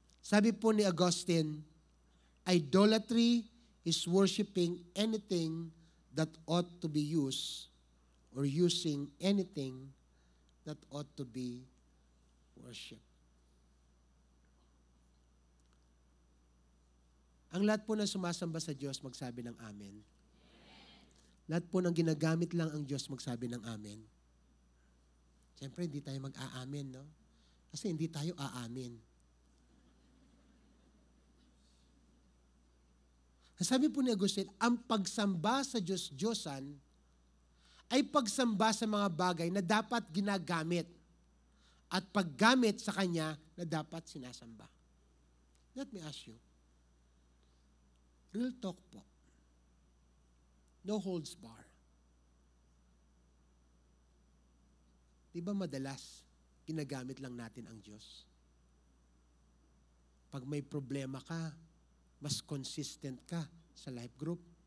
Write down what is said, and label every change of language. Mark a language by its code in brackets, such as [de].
[tl] Sabi po ni [en] Augustine, idolatry is worshiping anything that ought to be used or using anything that ought to be worship. [tl] Ang lahat po na sumasamba sa Diyos, magsabi ng amen. Lahat po ng ginagamit lang ang Diyos, magsabi ng amen. Siyempre, hindi tayo mag-aamen, no? Kasi hindi tayo aamin. Sabi po ni Agustin, ang pagsamba sa Diyos-Diyosan ay pagsamba sa mga bagay na dapat ginagamit at paggamit sa Kanya na dapat sinasamba. [en] Let me ask you, real talk po, no holds bar. [tl] Di ba madalas, ginagamit lang natin ang Diyos? Pag may problema ka, mas consistent ka sa life group.